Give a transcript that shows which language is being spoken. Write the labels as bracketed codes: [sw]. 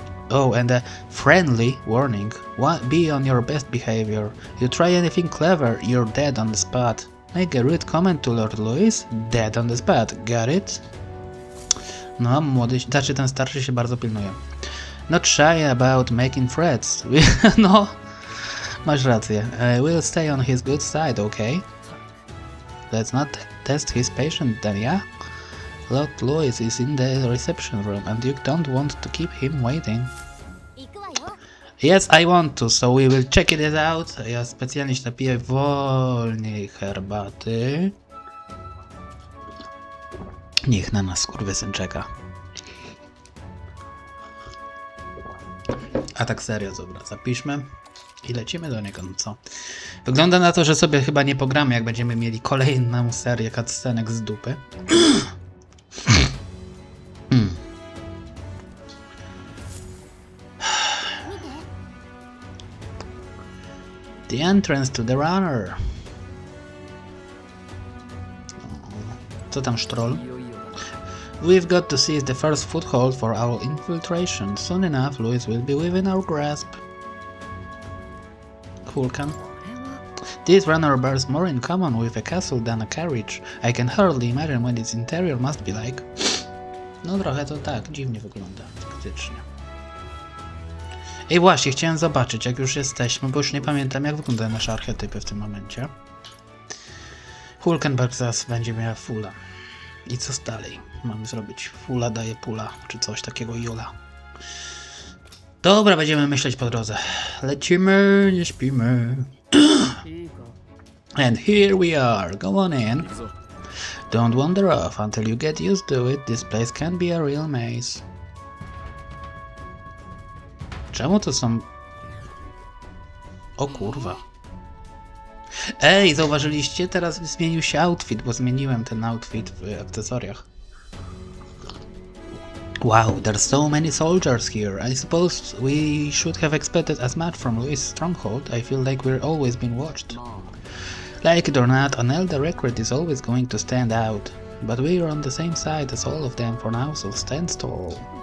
[en] Oh, and a friendly warning. Be on your best behavior. You try anything clever, you're dead on the spot. Make a rude comment to Lord Louis, dead on the spot. Got it? [pl] No, młody, znaczy ten starszy się bardzo pilnuje. [en] Not shy about making threats. [pl] No... Masz rację. [en] We'll stay on his good side, okay? Let's not test his patience then, yeah? Lord Louis is in the reception room and you don't want to keep him waiting. Yes, I want to, so we will check it out. [pl] Ja specjalnie się napiję wolniej herbaty. Niech na nas skurwysyn czeka. A tak serio, dobra, zapiszmy. I lecimy do niego, no co? Wygląda na to, że sobie chyba nie pogramy, jak będziemy mieli kolejną serię cutscenek z dupy. [en] The entrance to the runner. [pl] Co tam, sztrol? [en] We've got to seize the first foothold for our infiltration. Soon enough, Louis will be within our grasp. Hulkan. This runner bears more in common with a castle than a carriage. I can hardly imagine what its interior must be like. [pl] No trochę to tak, dziwnie wygląda, faktycznie. Ej właśnie, chciałem zobaczyć, jak już jesteśmy, bo już nie pamiętam, jak wyglądają nasze archetypy w tym momencie. Hulkenberg zaraz będzie miała fulla. I co dalej? Mam zrobić fula daje pula, czy coś takiego Jula. Dobra, będziemy myśleć po drodze. Lecimy, nie śpimy. [en] And here we are, go on in. Don't wander off until you get used to it, this place can be a real maze. [pl] Czemu to są... O kurwa. Ej, zauważyliście? Teraz zmienił się outfit, bo zmieniłem ten outfit w akcesoriach. [en] Wow, there's so many soldiers here. I suppose we should have expected as much from Louis' stronghold. I feel like we're always being watched. Like it or not, an elder recruit is always going to stand out. But we're on the same side as all of them for now, so stand tall.